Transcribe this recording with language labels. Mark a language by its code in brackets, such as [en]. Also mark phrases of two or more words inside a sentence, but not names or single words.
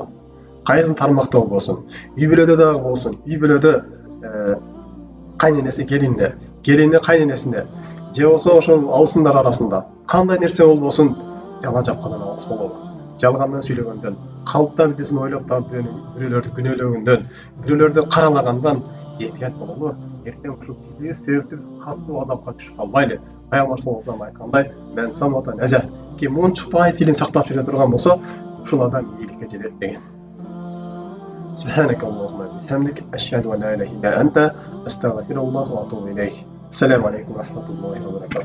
[ky] Кайсы тармакта болбосун, үй бүлөдө дагы болсун, үй бүлөдө кайненеси келинде, келини кайненесинде, же болсо ошол абысындар арасында кандай нерсе болбосун жала жапкандан алыс бололу. Жалгандан сүйлөгөндөн, калыпта бирдесин ойлоп таап бирөөлөрдү күнөөлөгөндөн, бирөөлөрдү каралагандан этият бололу. Эртең ушул себептүү катуу азапка түшүп калбайлы. [ar] Пайгамбар صلى الله عليه وسلم айткандай, "من صمت نجا." [ky] Ким мунчукпай тилин сактап жүрө турган болсо, ушул адам ийгиликке жетет деген. [ar] سبحانك اللهم وبحمدك أشهد أن لا إله إلا أنت أستغفرك وأتوب إليك. السلام عليكم ورحمة الله وبركاته.